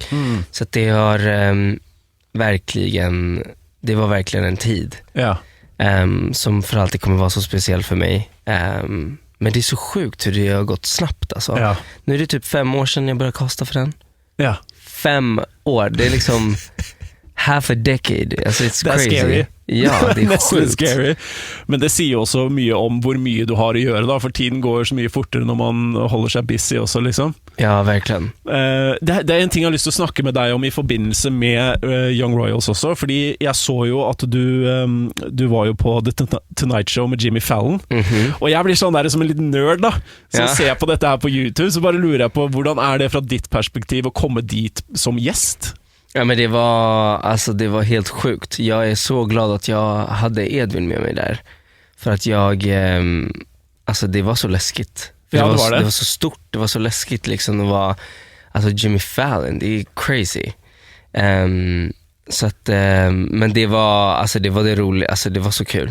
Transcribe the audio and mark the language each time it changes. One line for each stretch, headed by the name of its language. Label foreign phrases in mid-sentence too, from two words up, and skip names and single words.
Swedish: Så att det har det var verkligen en tid som för alltid kommer vara så speciell för mig. Men det är så sjukt hur det har gått snabbt alltså. Ja. Nu är det typ 5 år sedan jag började kasta för den. Ja. 5 år, det är liksom
English: half a decade.
Swedish: Alltså
English: it's crazy.
Swedish: Scary. Ja, det är sjukt. Scary.
Norwegian: Men det sier også mye om hvor mye du har å gjøre da, for tiden går så mye fortere når man holder seg busy også, liksom.
Swedish: Ja, verkligen.
Norwegian: Det er en ting jeg har lyst til å snakke med deg om i forbindelse med Young Royals også, fordi jeg så jo at du var jo på The Tonight Show med Jimmy Fallon, og jeg blir sånn der som en liten nerd da, som ser på dette her på YouTube, så bare lurer jeg på, hvordan er det fra ditt perspektiv å komme dit som gjest?
Swedish: Ja, men det var helt sjukt. Jag är så glad att jag hade Edvin med mig där. För att alltså det var så läskigt. Det var så stort, det var så läskigt liksom. Det var, alltså Jimmy Fallon, det är crazy. Så att, men det var det roliga, alltså det var så kul.